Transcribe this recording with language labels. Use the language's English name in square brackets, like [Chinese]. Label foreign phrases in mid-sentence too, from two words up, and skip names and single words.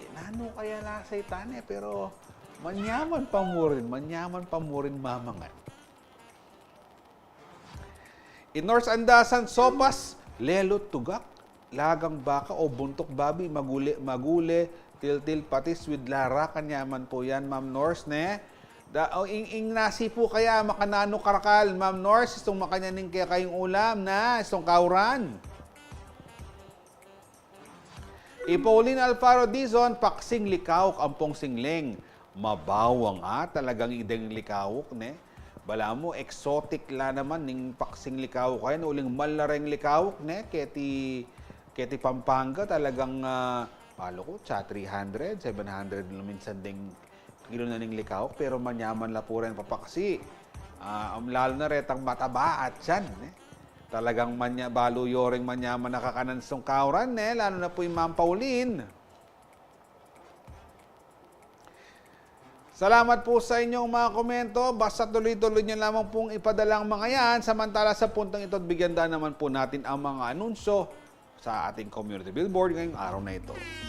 [Pampanga] Nano kaya lasay tane, pero manyaman pa mo rin mamangan. Inors Andasan, sopas, lelo tugak, lagang baka o buntok babi, magule, til patis with lara, kanyaman po yan, Ma'am Nors, ing nasi po kaya, makanano karakal, Ma'am Nors, itong makanyaning kaya kayong ulam na, itong kauran. Pauline Alfaro Dizon, paksing likawak, ampong singling. Mabawang talagang ideng likawak, Bala mo, exotic la naman, ning paksing likawak kayo, uling malareng likawak, keti Pampanga, talagang, palo ko, 300, 700, minsan ding kilo na ning likawak, pero manyaman la po rin papaksi. Lalo na retang mataba at yan, Talagang balo yoring manyaman nakakanan song kauran, [Filipino] lalo na po yung [Pampanga] Ma'am Pauline. [Filipino] Salamat po sa inyong mga komento. Basta tuloy-tuloy niyo lamang pong ipadala ang mga yan. Samantala sa puntong ito, bigyan daan naman po natin ang mga anunsyo sa ating community billboard ngayong araw na ito.